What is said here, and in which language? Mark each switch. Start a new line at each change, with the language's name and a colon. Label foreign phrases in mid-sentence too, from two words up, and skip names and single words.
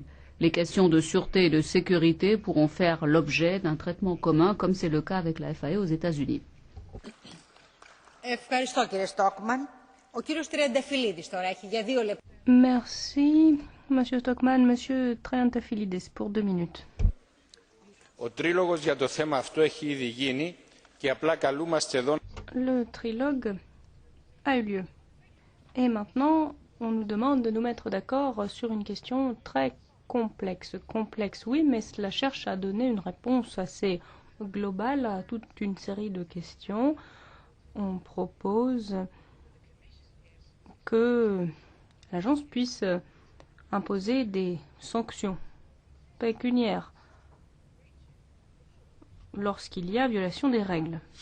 French: Les questions de sûreté et de sécurité pourront faire l'objet d'un traitement commun, comme c'est le cas avec la FAA aux États-Unis. Merci, Monsieur Stockman. Monsieur Triantafyllides, pour 2 minutes.
Greek: Ο τρίλογος για το θέμα αυτό έχει ήδη γίνει και απλά καλούμαστε εδώ.
French: Le trilogue a eu lieu. Et maintenant, on nous demande de nous mettre d'accord sur une question très complexe. Complexe, oui, mais cela cherche à donner une réponse assez globale à toute une série de questions. On propose que l'agence puisse imposer des sanctions pécuniaires lorsqu'il y a violation des règles.